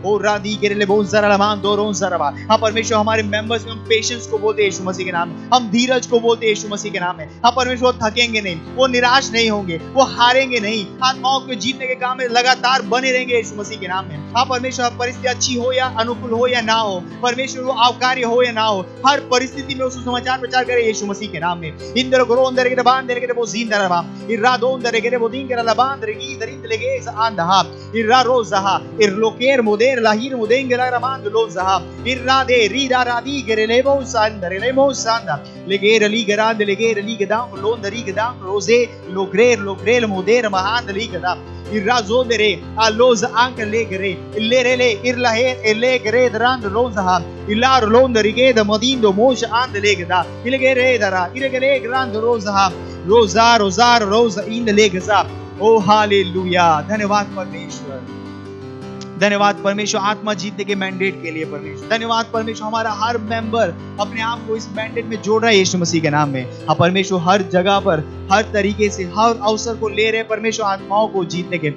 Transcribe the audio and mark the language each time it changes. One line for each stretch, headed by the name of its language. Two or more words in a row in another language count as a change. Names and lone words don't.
Hindi: ओ राधी केरले बहुत जरा लमान दोरों जरा। हम परमेश्वर हमारे मेंबर्स में हम पेशेंस को बोलते हैं यीशु मसीह के नाम में, हम धीरज को बोलते हैं यीशु मसीह के नाम में। हम परमेश्वर थकेंगे नहीं, वो निराश नहीं होंगे, वो हारेंगे नहीं, आत्माओं को जीतने के काम में लगातार बने रहेंगे यीशु मसीह के नाम में। हाँ परमेश्वर, परिस्थिति अच्छी हो या अनुकूल हो या ना हो, परमेश्वर वो आवकार्य हो या ना हो, हर परिस्थिति में उस समाचार प्रचार करे यीशु मसीह मसीह के नाम में। इंदर ग्रोंदर के बांदर के बोजिंदर रबा इरा दोंदर के बोदिंगर ला बांदर की दरिंद लेगे आंधा इरा रोज़हा इरलोकेर मोदेर लाहिर मोदेंगर रमान लोज़हा इरा दे रीदा रादी गेरेलेबो सांदर लेमो सांदा लेगेर ली गरांद लेगेर ली गदा लोंदरी गदा रोजे लोग्रेर मोदेर महान ली गदा Irrazodere alloz anche legere illerele irlahe elegere drand lonzaha illar londerige da modindo mosha and legeda ilegere dara ilegere grand rozaha roza in legeza oh hallelujah धन्यवाद परमेश्वर धन्यवाद परमेश्वर आत्मा जीतने के मैंडेट के लिए परमेश्वर धन्यवाद परमेश्वर हमारा हर मेंबर अपने आप को इस मैंडेट में जोड़ रहा है यीशु मसीह के नाम में। हाँ परमेश्वर हर जगह पर हर तरीके से हर अवसर को ले रहे परमेश्वर आत्माओं को जीतने के।